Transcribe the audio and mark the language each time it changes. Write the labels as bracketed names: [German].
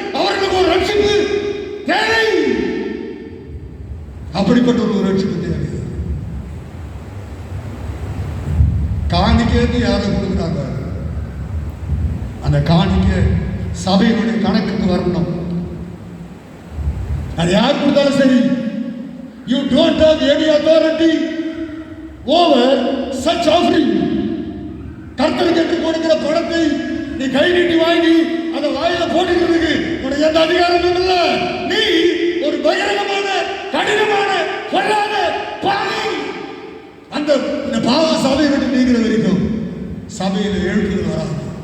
[Tamil] அவர்களுக்கு ஒரு ரட்சிப்பு தேவை. அப்படிப்பட்ட ஒரு ரட்சிப்பு தேவை. காணிக்கைக்கு யாரை கொடுக்குறாங்க? அந்த காணிக்கை சபையினுடைய கணக்குக்கு வரணும். அது யார் கொடுத்தாலும் சரி, [English] you don't have any authority over such offering. [Tamil] கர்த்தருக்கு கொடுக்கிற பணத்தை நீ கை நீட்டி வாங்கி அதை வாயில போட்டுக்கிறதுக்கு உனக்கு எந்த அதிகாரமும் இல்லை. நீ ஒரு பகிரங்கமான கடினமான பொல்லாத பாவி. அந்த பாவ சபையை விட்டு நீங்கிற வரைக்கும் சபையில் எழுப்புதல் வராது.